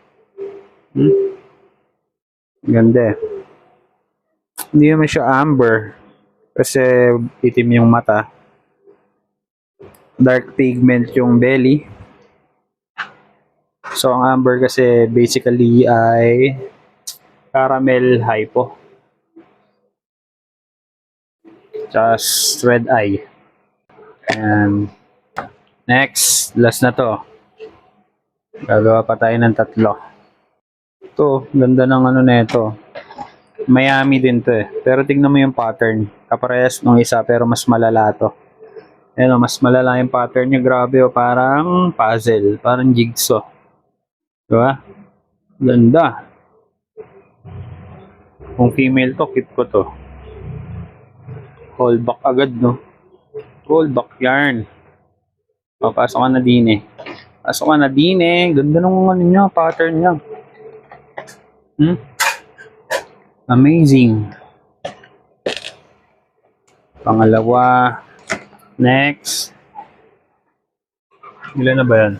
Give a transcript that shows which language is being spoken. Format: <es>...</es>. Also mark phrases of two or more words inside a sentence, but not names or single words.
<tl>Ganda eh. Hindi naman siya amber. Kasi itim yung mata.</tl> <en>Dark pigment yung belly.</en> <tl>So, ang amber kasi basically ay</tl> <en>caramel hypo. Just red eye. And next,</en> <tl>last na to. Gagawa pa tayo ng 3. Ito, ganda ng na ito. Miami din to eh. Pero tignan mo yung pattern. Kaparehas nung isa pero mas malala to. Ayan o, mas malala yung pattern niya. Grabe o, parang puzzle. Parang jigsaw. Diba? Ganda. Kung female to, keep ko to.</tl> <en>Hold back agad, no? Hold back yarn.</en> <tl>O, pasok ka na din eh. Pasok ka na din eh. Ganda nung niya, pattern niya. Amazing. Pangalawa. Next. Ilan na ba yan?</tl>